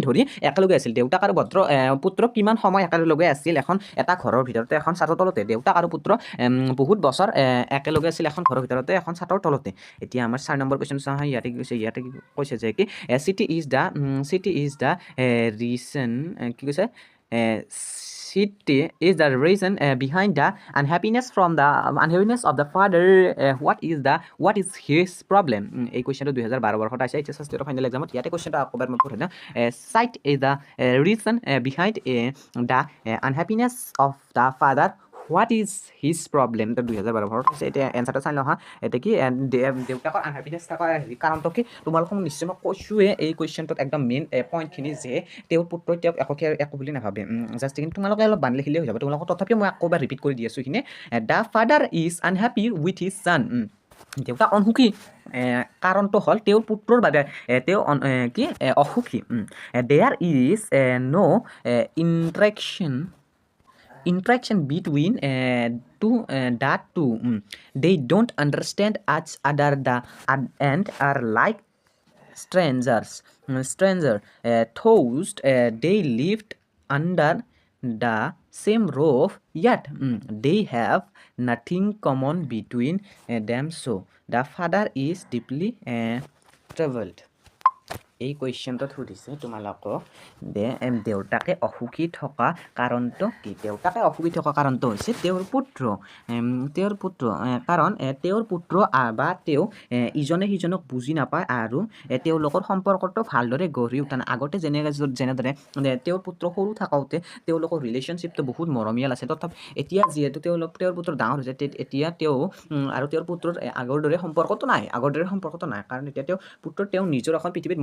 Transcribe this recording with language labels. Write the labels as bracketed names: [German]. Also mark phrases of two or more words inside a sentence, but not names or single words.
[Assamese] ধৰি একেলগে আছিল দেউতাক আৰু পুত্ৰ কিমান সময় একেলগে আছিল এটা ঘৰৰ ভিতৰতে এখন ছাতৰ তলতে দেউতাক আৰু পুত্ৰ বহুত বছৰ একেলগে আছিল এখন ঘৰৰ ভিতৰতে এখন ছাতৰ তলতে এতিয়া আমাৰ 4 নম্বৰ কুৱেশ্যন চাওঁ ইয়াতে কি কৈছে যে [English] কি city is the reason [Assamese] কি কৈছে [English] city is the reason behind the unhappiness of the father what is his problem [Assamese] এই কোৱেশ্যনটো 2012 বৰ্ষত আহিছে [English] HS final exam [Assamese] ইয়াতে কোৱেশ্যনটো আকবাৰ মই পঢ়ি দিওঁ [English] cite is the reason behind the unhappiness of the father what is his problem [Assamese] তো 2012 বৰ্ষত আছে এতিয়া এনসাৰটো চাই লওঁ হা এতিয়া কি দেউতাকৰ আনহেপিনেছ থকাৰ কাৰণটো কি তোমালোকক নিশ্চয় মই কৈছোঁৱে এই কুৱেশ্যনটোত একদম [English] main point [Assamese] যে তেওঁৰ পুত্ৰই তেওঁক একো বুলি নাভাবে জাষ্ট কিন্তু তোমালোকে অলপ বান্ধি লিখিলেই হৈ যাব তোমালোকক তথাপিও মই আকৌ এবাৰ ৰিপিট কৰি দি আছোঁ এইখিনি [English] The father is unhappy with his son [Assamese] দেউতা অসুখী কাৰণটো হ'ল তেওঁৰ পুত্ৰৰ বাবে তেওঁ কি অসুখী [English] there is no' interaction between the two they don't understand each other and are like stranger toast they lived under the same roof yet they have nothing common between them so the father is deeply troubled [Assamese] এই কুৱেশ্যনটোত সুধিছে তোমালোকক দেউতাকে অসুখী থকা কাৰণটো কি দেউতাকে অসুখী থকা কাৰণটো হৈছে তেওঁৰ পুত্ৰ কাৰণ তেওঁৰ পুত্ৰ বা তেওঁ ইজনে সিজনক বুজি নাপায় আৰু তেওঁলোকৰ সম্পৰ্কটো ভালদৰে গঢ়ি উঠা নাই আগতে যেনেদৰে তেওঁৰ পুত্ৰ সৰু থাকোঁতে তেওঁলোকৰ ৰিলেশ্যনশ্বিপটো বহুত মৰমীয়াল আছে তথাপি এতিয়া যিহেতু তেওঁৰ পুত্ৰ ডাঙৰ হৈছে এতিয়া তেওঁ আৰু তেওঁৰ পুত্ৰৰ আগৰ দৰে সম্পৰ্কটো নাই কাৰণ এতিয়া তেওঁ নিজৰ এখন পৃথিৱীত মগ্ন